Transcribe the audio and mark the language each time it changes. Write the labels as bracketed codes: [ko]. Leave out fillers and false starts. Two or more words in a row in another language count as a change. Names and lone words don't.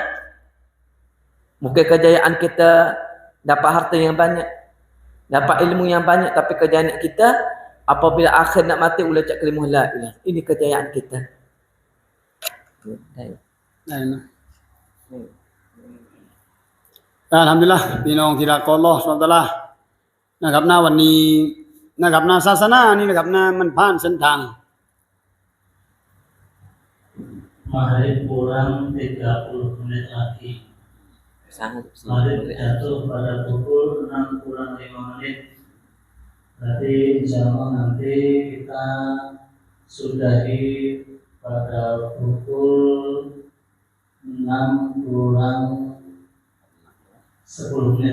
[ms] Mungkin kejayaan kita dapat harta yang banyak, dapat ilmu yang banyak, tapi kejayaan kita apabila akhir nak mati boleh ucap kalimah [ar] لا إله. [ms] Ini kejayaan kita. [th] Alhamdulillah พี่น้องที่รักของ [ar] الله سبحانه وتعالى [th] นะครับณวันนี้นะครับณศาสนานี่นะครับณมันผ่านเส้นทาง [id] Maghrib kurang 30 menit lagi. Maghrib jatuh pada pukul 6 kurang 5 menit. Berarti [ar] إن شاء الله [id] nanti kita sudahi pada pukul 6 kurang 10 menit.